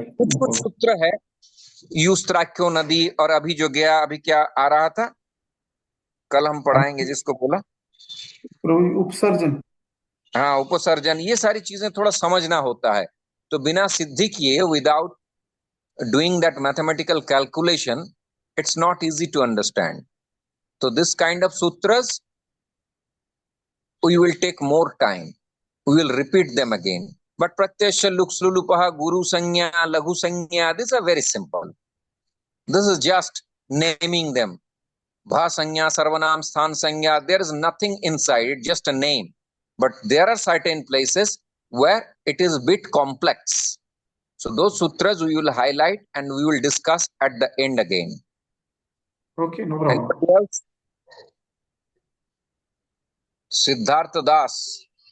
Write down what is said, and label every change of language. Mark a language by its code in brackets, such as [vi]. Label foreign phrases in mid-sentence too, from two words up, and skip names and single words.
[hi] कुछ सूत्र है, यूस्त्राख्यो नदी, और अभी जो गया, अभी क्या आ रहा था, कल हम पढ़ाएंगे जिसको बोला उपसर्जन। हाँ, उपसर्जन। ये सारी चीजें थोड़ा समझना होता है। तो बिना सिद्धि किए, [en] without doing that mathematical calculation, it's not easy to understand. तो this kind of sutras we will take more time, we will repeat them again. But pratyasya, luk, slu, lupaha, [sa] guru sanya, laghu sanya, [en] these are very simple. This is just naming them. [sa] Bha sanya, sarvanam, sthan sanya, [en] there is nothing inside, just a name. But there are certain places where it is a bit complex. So those sutras we will highlight and we will discuss at the end again. Okay, no problem. Anybody else? Siddhartha Das.